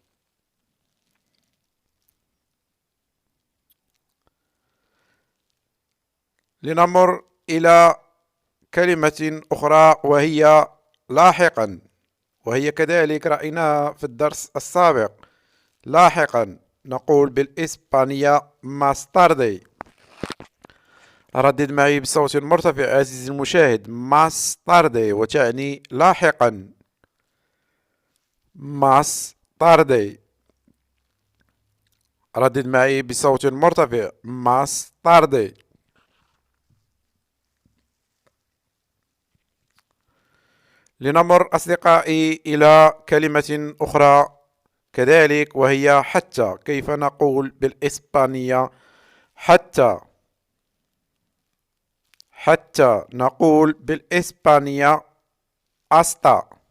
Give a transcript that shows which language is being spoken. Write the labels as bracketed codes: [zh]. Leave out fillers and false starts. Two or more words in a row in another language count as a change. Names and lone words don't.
[ar] لنمر إلى كلمة أخرى وهي لاحقا، وهي كذلك رأيناها في الدرس السابق. لاحقا نقول بالإسبانية [es] más tarde. [ar] ردد معي بصوت مرتفع عزيزي المشاهد، [es] más tarde [ar] وتعني لاحقا. [es] más tarde. [ar] ردد معي بصوت مرتفع، [es] más tarde. [ar] لنمر أصدقائي إلى كلمة أخرى كذلك وهي حتى. كيف نقول بالإسبانية حتى؟ حتى نقول بالإسبانية hasta.